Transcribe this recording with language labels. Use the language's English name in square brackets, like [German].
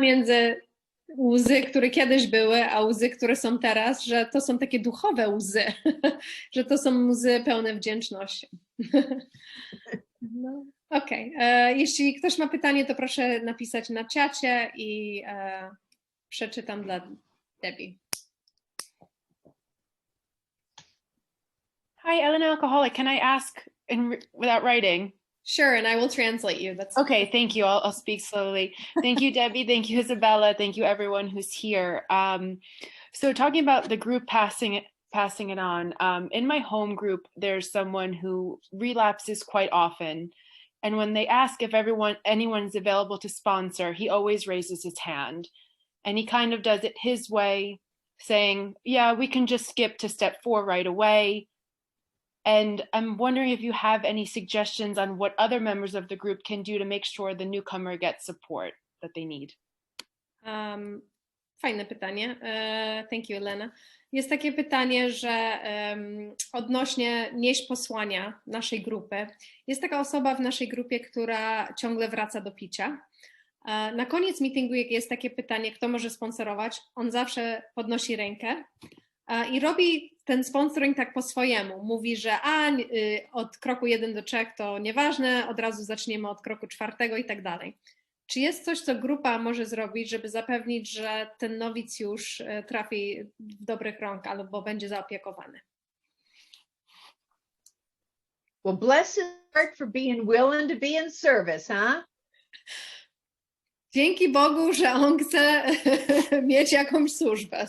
[Polish] między łzy, które kiedyś były, a łzy, które są teraz, że to są takie duchowe łzy, że to są łzy pełne wdzięczności. No, okej. Jeśli ktoś ma pytanie, to proszę napisać na czacie i przeczytam dla Debbie. [English] Hi, Ellen Alcoholic. Can I ask without writing? Sure, and I will translate you. That's Okay, thank you. I'll speak slowly. Thank you, Debbie. Thank you, Isabella. Thank you, everyone who's here. So talking about the group passing it on, in my home group, there's someone who relapses quite often. And when they ask if anyone's available to sponsor, he always raises his hand. And he kind of does it his way, saying, yeah, we can just skip to step 4 right away. And I'm wondering if you have any suggestions on what other members of the group can do to make sure the newcomer gets support that they need. [Polish] Fajne pytanie. [English] Thank you, [Polish] Elena. Jest takie pytanie, że odnośnie nieść posłania naszej grupy. Jest taka osoba w naszej grupie, która ciągle wraca do picia. Na koniec meetingu, jak jest takie pytanie, kto może sponsorować, on zawsze podnosi rękę i robi ten sponsoring tak po swojemu. Mówi, że od kroku 1 do 3 to nieważne, od razu zaczniemy od kroku 4 i tak dalej. Czy jest coś, co grupa może zrobić, żeby zapewnić, że ten nowicjusz trafi w dobrych rąk albo będzie zaopiekowany? [English] Well, bless his heart for being willing to be in service, huh? [Polish] Dzięki Bogu, że on chce mieć jakąś służbę.